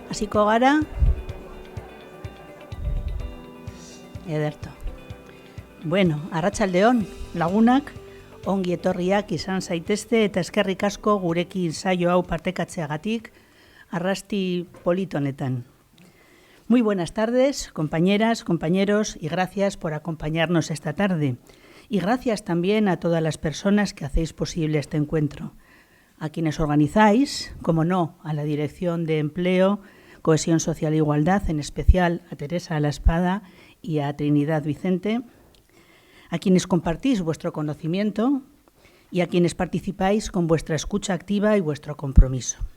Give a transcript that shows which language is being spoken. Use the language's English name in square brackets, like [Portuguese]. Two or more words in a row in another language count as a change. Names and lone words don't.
[Basque] Itzuliko gara. Ederto. Bueno, arratsaldeon, lagunak, ongi etorriak izan zaitezte eta eskerrik asko gurekin saio hau partekatzeagatik arrasti polit honetan. [Spanish] Muy buenas tardes, compañeras, compañeros, y gracias por acompañarnos esta tarde. Y gracias también a todas las personas que hacéis posible este encuentro. A quienes organizáis, como no, a la Dirección de Empleo, Cohesión Social e Igualdad, en especial a Teresa La Espada y a Trinidad Vicente, a quienes compartís vuestro conocimiento y a quienes participáis con vuestra escucha activa y vuestro compromiso.